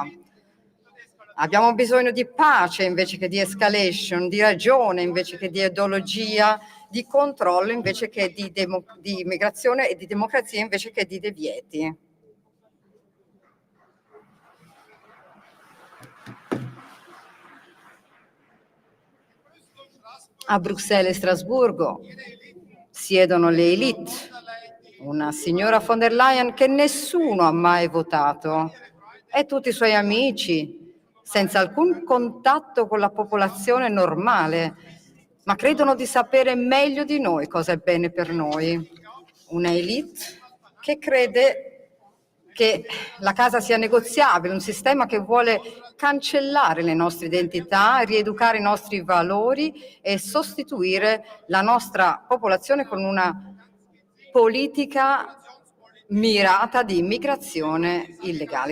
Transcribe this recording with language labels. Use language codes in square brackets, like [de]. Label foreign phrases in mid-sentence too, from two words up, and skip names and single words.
[it] Abbiamo bisogno di pace invece che di escalation, di ragione invece che di ideologia, di controllo invece che di immigrazione e di democrazia invece che di divieti. A Bruxelles e Strasburgo siedono le élite, una signora von der Leyen che nessuno ha mai votato e tutti i suoi amici, senza alcun contatto con la popolazione normale, ma credono di sapere meglio di noi cosa è bene per noi. Una élite che crede che la casa sia negoziabile, un sistema che vuole cancellare le nostre identità, rieducare i nostri valori e sostituire la nostra popolazione con una politica mirata di immigrazione illegale.